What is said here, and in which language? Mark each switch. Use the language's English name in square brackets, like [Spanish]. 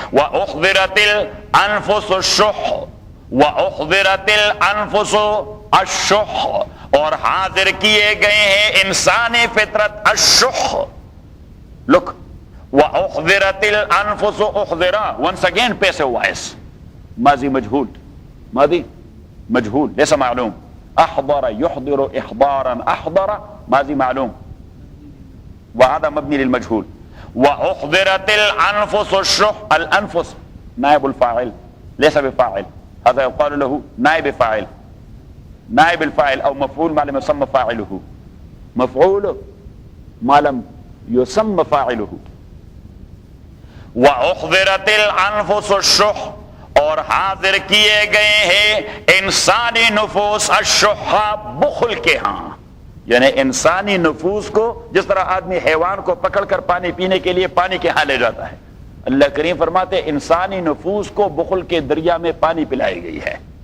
[Arabic] وَأُحْضِرَتِ الْأَنفُسُ الشُّحَّ, وَأُحْضِرَتِ الْأَنفُسُ الشُّحَّ, [Urdu] اور حاضر کیے گئے ہیں انسانی فطرت [Arabic] الشُّحَّ. [English] Look, [Arabic] وَأُحْضِرَتِ الْأَنفُسُ اُحْضِرَا, [English] once again passive voice, [Arabic] ماضی مجهول, ماضی مجهول ليس معلوم. احضر يحضر احضارا, احضر ماضی معلوم, وهذا مبني للمجهول. وأحضرت الأنفس الشح, الأنفس نائب الفاعل ليس بفاعل, هذا يقال له نائب فاعل, نائب الفاعل او مفعول ما لم يسمى فاعله, مفعول ما لم يسمى فاعله. وأحضرت الأنفس الشح, [Urdu] اور حاضر کیے گئے ہیں انسانی نفوس الشح, بخل کے ہاں, یعنی انسانی نفوس کو, جس طرح آدمی حیوان کو پکڑ کر پانی پینے کے لیے پانی کے ہاں لے جاتا ہے, اللہ کریم فرماتے انسانی نفوس کو بخل کے دریا میں پانی پلائی گئی ہے.